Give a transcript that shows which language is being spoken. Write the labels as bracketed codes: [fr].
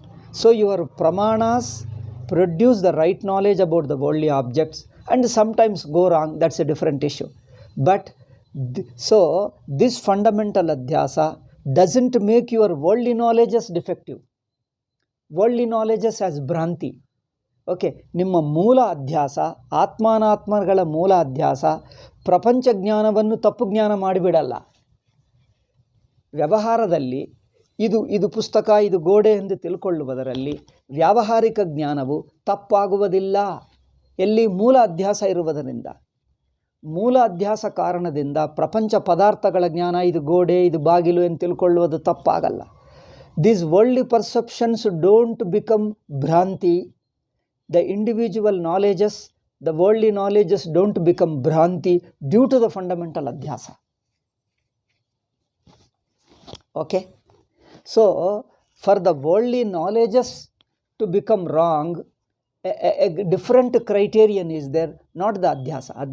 [en] So your pramanas produce the right knowledge about the worldly objects and sometimes go wrong. That's a different issue. But so this fundamental adhyasa doesn't make your worldly knowledges defective. Worldly knowledges as ಭ್ರಾಂತಿ. [kn] Okay, ನಿಮ್ಮ ಮೂಲ ಅಧ್ಯಾಸ, ಆತ್ಮಾನಾತ್ಮಗಳ ಮೂಲ ಅಧ್ಯಾಸ ಪ್ರಪಂಚ ಜ್ಞಾನವನ್ನು ತಪ್ಪು ಜ್ಞಾನ ಮಾಡಿಬಿಡಲ್ಲ. ವ್ಯವಹಾರದಲ್ಲಿ ಇದು ಪುಸ್ತಕ, ಇದು ಗೋಡೆ ಎಂದು ತಿಳ್ಕೊಳ್ಳುವುದರಲ್ಲಿ ವ್ಯಾವಹಾರಿಕ ಜ್ಞಾನವು ತಪ್ಪಾಗುವುದಿಲ್ಲ. ಎಲ್ಲಿ? ಮೂಲ ಅಧ್ಯಾಸ ಇರುವುದರಿಂದ. ಮೂಲ ಅಧ್ಯಾಸ ಕಾರಣದಿಂದ ಪ್ರಪಂಚ ಪದಾರ್ಥಗಳ ಜ್ಞಾನ, ಇದು ಗೋಡೆ, ಇದು ಬಾಗಿಲು ಎಂದು ತಿಳ್ಕೊಳ್ಳುವುದು ತಪ್ಪಾಗಲ್ಲ. [en] These worldly perceptions don't become ಭ್ರಾಂತಿ. The individual knowledges, the worldly knowledges don't become ಭ್ರಾಂತಿ due to the fundamental adhyasa. Okay? So, for the worldly knowledges to become wrong, a different criterion is there, not the adhyasa.